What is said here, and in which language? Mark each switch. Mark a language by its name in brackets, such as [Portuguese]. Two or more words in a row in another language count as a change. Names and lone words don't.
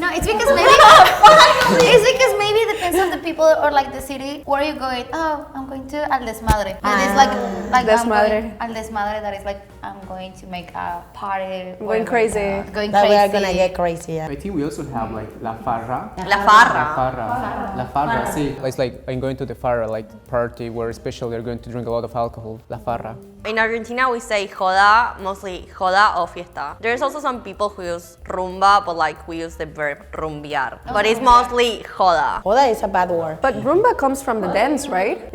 [English] No, it's because maybe it depends on the people or like the city. Where are you going? Oh, I'm going to [Spanish] Al Desmadre. [English] And it's like Desmadre. [Spanish] Al Desmadre. [English] That is like I'm going to make a party. Going crazy. Going That crazy. we are gonna get crazy. Yeah. I think we also have like [Spanish] la farra. La farra. La farra, sí. [English] It's like I'm going to the farra, like party where especially they're going to drink a lot of alcohol. [Spanish] La farra. [English] In Argentina, we say joda, mostly joda or fiesta. There's also some people who use rumba, but like we use the verb rumbear. But it's mostly joda. Joda is a bad word. But rumba comes from the dance, right?